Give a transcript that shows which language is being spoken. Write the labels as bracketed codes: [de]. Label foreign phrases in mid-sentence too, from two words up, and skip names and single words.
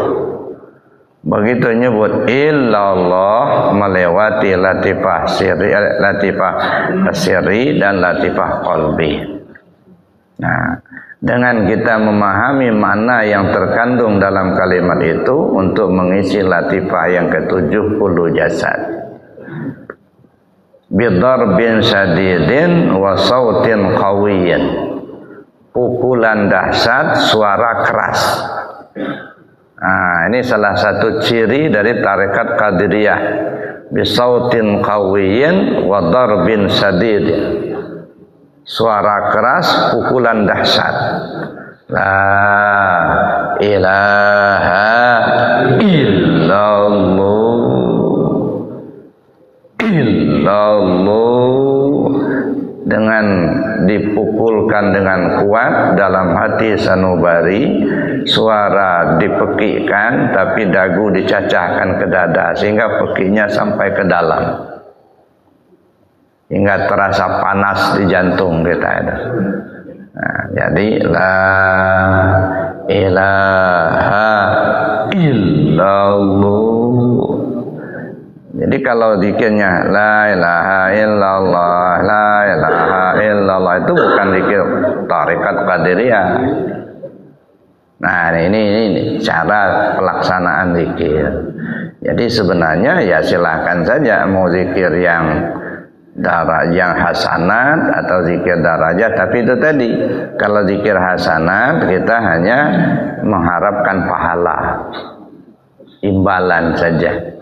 [id] Begitu nyebut illallah melewati [ar] لطيفة سري [id] dan [ar] لطيفة قلبي. [id] Nah, dengan kita memahami makna yang terkandung dalam kalimat itu untuk mengisi latifah yang ke-70 jasad. [ar] بضرب شديد وصوت قوي. [id] Pukulan dahsyat, suara keras. Nah, ini salah satu ciri dari tarekat Qadiriyah. [ar] بصوت قوي وضرب شديد. [id] Suara keras, pukulan dahsyat. [ar] لا إله إلا الله، إلا الله. [id] Dengan dipukulkan dengan kuat dalam hati sanubari, suara dipekikkan tapi dagu dicacahkan ke dada sehingga pekiknya sampai ke dalam, hingga terasa panas di jantung kita itu. Nah, jadi [ar] لا إله إلا الله. [id] Jadi kalau zikirnya [ar] لا إله إلا الله، لا إله إلا الله [id] itu bukan zikir tarekat Qadiriyah. Nah, ini cara pelaksanaan zikir. Jadi sebenarnya ya silakan saja mau zikir yang hasanat atau zikir darajat, tapi itu tadi kalau zikir hasanat kita hanya mengharapkan pahala, imbalan saja.